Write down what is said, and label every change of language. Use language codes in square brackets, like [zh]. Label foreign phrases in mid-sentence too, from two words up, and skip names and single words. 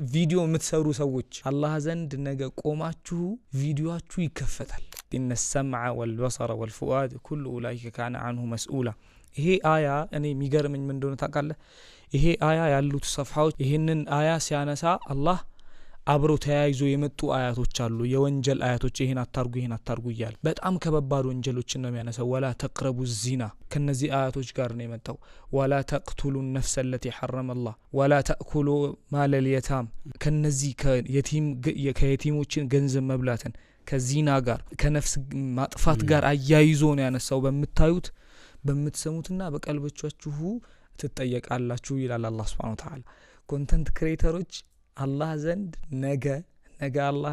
[am] ቪዲዮ የምትሰሩ ሰዎች አላህ ዘንድ ነገ ቆማችሁ ቪዲዮአችሁ ይከፈታል [ar] إن السمع والبصر والفؤاد كل أولئك كان عنه مسؤولا [am] ይሄ አያ እኔ የሚገርመኝ ምን እንደሆነ ታውቃለህ ይሄ አያ ያሉት صفحዎች ይሄንን አያ ሲያነሳ አላህ አብሮ ተያይዞ የመጡ አያቶች አሉ የወንጀል አያቶች ይሄን አታርጉ ይያል በጣም ከበባድ ወንጀሎችን ነው የሚያነሳው [ar] ولا تقربوا الزنا [am] ከነዚህ አያቶች ጋር ነው የመጣው [ar] ولا تقتلوا النفس التي حرم الله ولا تاكلوا مال اليتام [am] ከነዚህ ከየቲሞችን ገንዘብ መብላትን ከዚና ጋር ከነፍስ ማጥፋት ጋር አያይዞ ነው ያነሳው በመታዩት በመትሰሙትና በቀልቦቻችሁ ትጠየቃላችሁ ይላል አላህ [ar] سبحانه وتعالى [en] content creators [am] አላህ ዘንድ ነገ አላህ